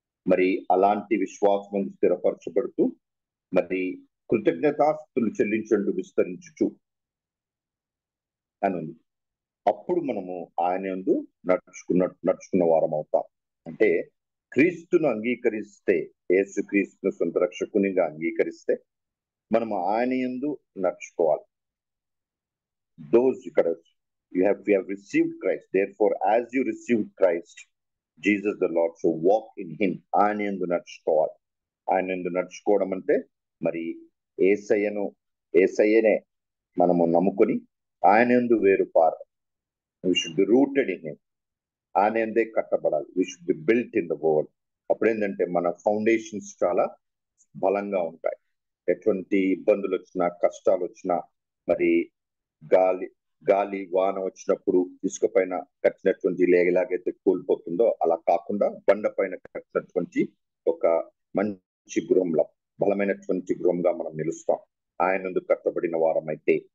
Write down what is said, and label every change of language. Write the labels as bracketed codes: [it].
[te] మరి అలాంటి విశ్వాసం స్థిరపరచబడుతూ మరి కృతజ్ఞతాస్తులు చెల్లించండు విస్తరించుచు అని ఉంది. అప్పుడు మనము ఆయన యందు నడుచుకున్న వారం అవుతాం. అంటే క్రీస్తును అంగీకరిస్తే యేసుక్రీస్తును సొంత రక్షకునిగా అంగీకరిస్తే మనము ఆయన యందు నడుచుకోవాలి. ఇక్కడ [en] we have received Christ, therefore as you received Christ Jesus the Lord, so walk in him. [te] ఆయన యందు నడుచుకోవాలి. ఆయన యందు నడుచుకోవడం అంటే మరి యేసయ్యనే మనము నమ్ముకొని ఆయన యందు వేరు పార. [en] We should be rooted in him. [te] ఆయన యందే కట్టబడాలి. [en] We should be built in the word. [te] అప్పుడేంటంటే మన ఫౌండేషన్స్ చాలా బలంగా ఉంటాయి. ఎటువంటి ఇబ్బందులు వచ్చినా కష్టాలు వచ్చినా మరి గాలి వాన వచ్చినప్పుడు ఇసుక పైన కట్టినటువంటి ఎలాగైతే కూలిపోతుందో అలా కాకుండా బండ పైన కట్టినటువంటి ఒక మంచి గృహంలో బలమైనటువంటి గృహంగా మనం నిలుస్తాం ఆయన యందు కట్టబడిన వారమైతే.